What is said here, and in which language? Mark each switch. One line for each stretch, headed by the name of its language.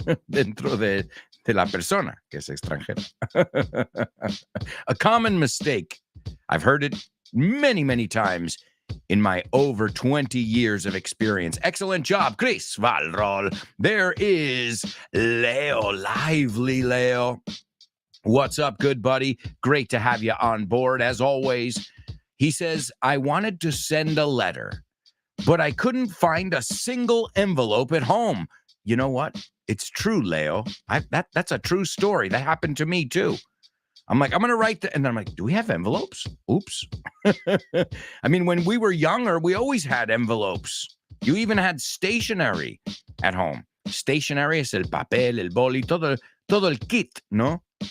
Spanish: Dentro de la persona que es extranjera.
English: A common mistake. I've heard it many, many times in my over 20 years of experience. Excellent job, Chris Valrol. There is Leo, lively Leo. What's up, good buddy? Great to have you on board, as always. He says, I wanted to send a letter, but I couldn't find a single envelope at home. You know what? It's true, Leo. That's a true story. That happened to me, too. I'm like, I'm going to write and then I'm like, do we have envelopes? Oops. I mean, when we were younger, we always had envelopes. You even had stationery at home.
Spanish: Stationery es el papel, el boli, todo el kit, no?